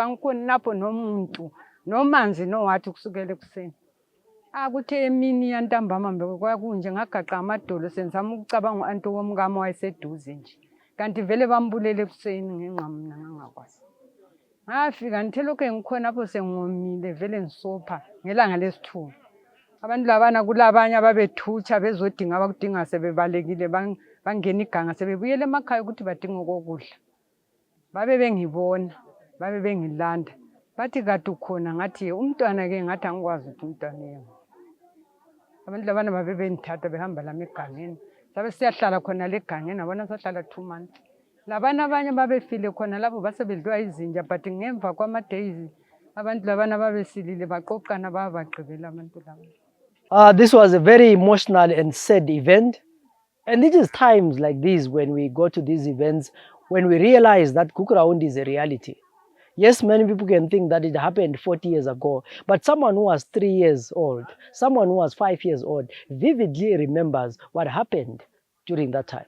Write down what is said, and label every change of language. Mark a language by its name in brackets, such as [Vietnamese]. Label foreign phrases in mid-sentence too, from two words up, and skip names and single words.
[North Ndebele] ngikhona napho nomuntu nomanzi nowathi kusukela ekuseni kuthe emini yantambama kwakunje ngagaqa amadolo senzama ukucabanga u-anti womkami wayeseduze nje kanti vele bambulele ekuseni ngenqa mina ngangakwazi ngafika ngithe lokhu engikhona apho sengomile vele ngisopha ngelanga lesithungu abantu labana kulabanye ababethutsha bezodinga abakudinga sebebalekile bangena iganga sebebuyele emakhaya ukuthi badinga okokudla babe bengibona babe bengilanda bathi kade ukhona ngathi umntwana-ke ngathi angikwazi ukuthi umntwana yena abantu labana babe bengithatha behamba lami egangeni sabe siyahlala khona legangeni abona sahlala 2 months labana abanye babefile khona lapho basebedliwa izinja but ngemva kwama-days abantu labana babesilile baqoqana babagqibela abantu laba. [English] This was a very emotional and sad event. And it is times like these when we go to these events, when we realize that Gukurahundi is a reality. Yes, many people can think that it happened 40 years ago, but someone who was 3 years old, someone who was 5 years old, vividly remembers what happened during that time.